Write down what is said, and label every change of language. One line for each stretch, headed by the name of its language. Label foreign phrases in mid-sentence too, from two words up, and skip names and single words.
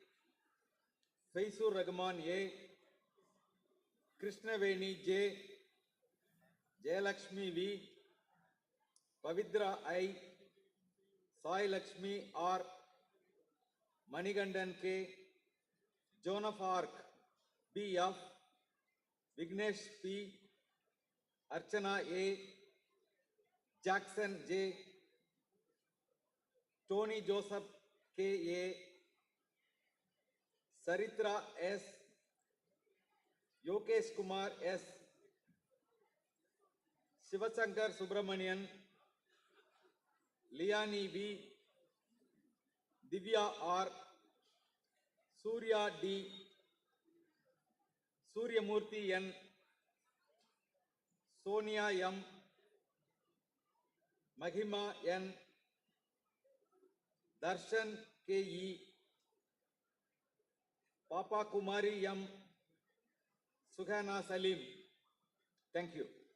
English: Faisur Rahman A, Krishnaveni J, Jayalakshmi V, Pavitra I, Sai Lakshmi R, Manigandan K, Joan of Arc BF, Vignesh P, Archana A, Jackson J, Tony Joseph K.A., Saritra S., Yokesh Kumar S., Shivasankar Subramanian, Liani V., Divya R., Surya D., Suryamurthy N., Sonia M., Mahima N., Darshan K.E., Papa Kumari M., Sukhana Salim. Thank you.